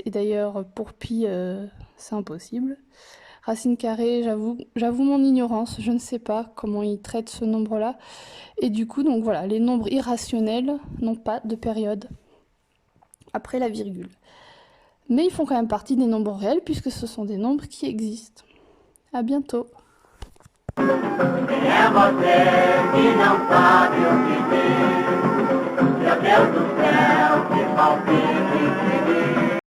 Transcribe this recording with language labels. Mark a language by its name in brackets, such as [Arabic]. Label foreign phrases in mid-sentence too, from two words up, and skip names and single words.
[French] Et d'ailleurs, pour pi, c'est impossible. Racine carrée, j'avoue mon ignorance. Je ne sais pas comment ils traitent ce nombre-là. Et du coup, donc voilà, les nombres irrationnels n'ont pas de période après la virgule. Mais ils font quand même partie des nombres réels puisque ce sont des nombres qui existent. À bientôt. [Portuguese] Quem é você que não sabe o que diz? Meu Deus do céu, que palpite que diz.